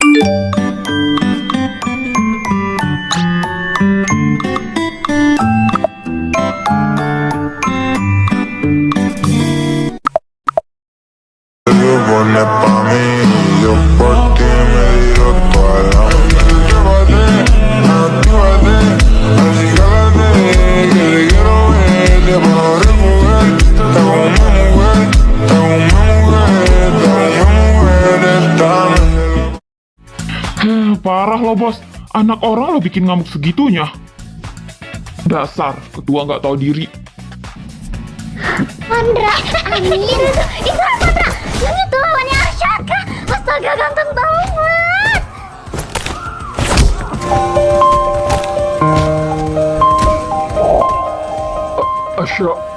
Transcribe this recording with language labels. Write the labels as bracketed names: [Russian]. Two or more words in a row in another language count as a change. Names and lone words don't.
[Spanish] Pones pa' mí, yo por ti me tiro toda la noche. Actívate, así cálate, que te quiero ver, te puedo recoger. Te hago una mujer, te hago una mujer, te hago una mujer esta noche. [Indonesian] Parah lo bos, anak orang lo bikin ngamuk segitunya. Dasar, ketua nggak tahu diri. Pandra, anjir itu Pandra, ini tuh lawannya Arsyaka. Astaga, ganteng banget. Asya.